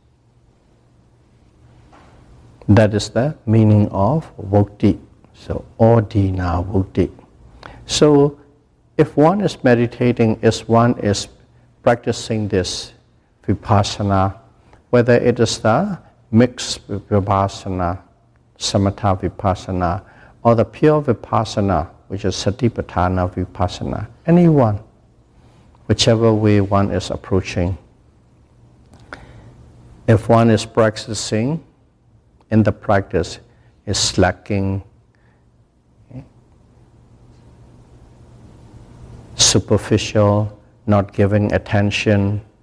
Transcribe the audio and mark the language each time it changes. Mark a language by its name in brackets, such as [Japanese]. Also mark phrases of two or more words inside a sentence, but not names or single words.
[English] That is the meaning of Vukti. [Pali] So, Adina Vukti. [English] So, if one is meditating, if one is practicing this vipassana, whether it is the mixed vipassana, [Pali] samatha vipassana, [English] or the pure vipassana, which is [Pali] satipatthana vipassana, [English] anyone, whichever way one is approaching. If one is practicing, in the practice is slacking, okay, superficial, not giving attention.